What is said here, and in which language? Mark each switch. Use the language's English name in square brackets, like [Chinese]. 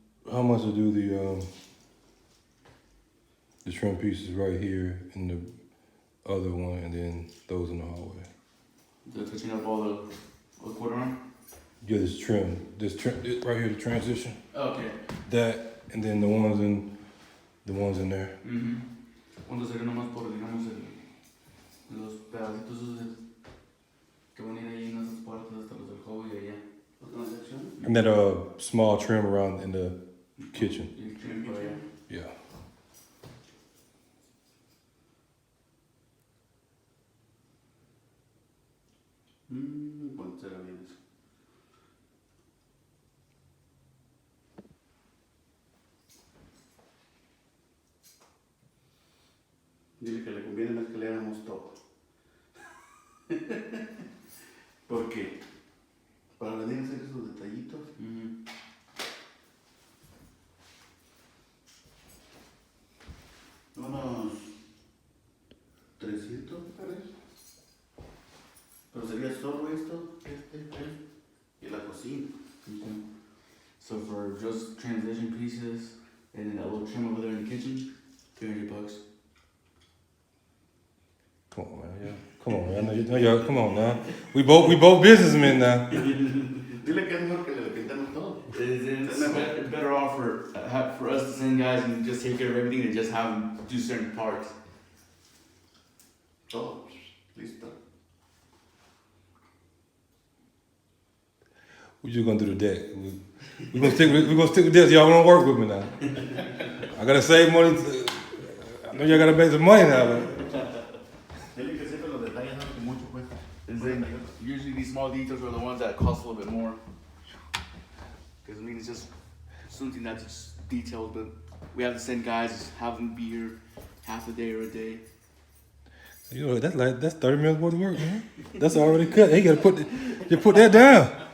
[English] how much to do the trim pieces right here and the other one, and then those in the hallway. The touching up all the quarter arm? Yeah, this trim right here, the transition. Okay. That, and then the ones in there. [Spanish] ¿Cuánto sería nomás por, digamos, los pedacitos esos que van a ir ahí en esas partes hasta los del juego y allá? ¿Otra sección? [English] And that small trim around in the kitchen. [Spanish] Y trim para allá. [English] Yeah. [Spanish] ¿Cuánto será bien eso? Dile que le conviene más que le hagamos todo. ¿Por qué? Para venir a hacer esos detallitos. Unos 300 dólares. Pero sería solo esto, y la cocina. [English] Okay. So for just transition pieces and then that little trim over there in the kitchen, $300. Come on, man. Yeah. Come on, man. Yeah, come on now. We both businessmen now. [Spanish] Dile que es mejor que le pintamos todo. [English] It's better off for us to send guys and just take care of everything and just have them do certain parts. [Spanish] Todo. Listo. [English] We just gonna do the deck. We gonna stick with this. Y'all gonna work with me now. I gotta save money. I know y'all gotta make some money now, but. [Spanish] Dile que siempre los detalles son que mucho cuesta. [English] Usually these small details are the ones that cost a little bit more. Because I mean, it's just something that's just detailed, but we have to send guys, have them be here half a day or a day. You know, that's 30 minutes worth of work, man. That's already cut. Hey, you gotta put that down.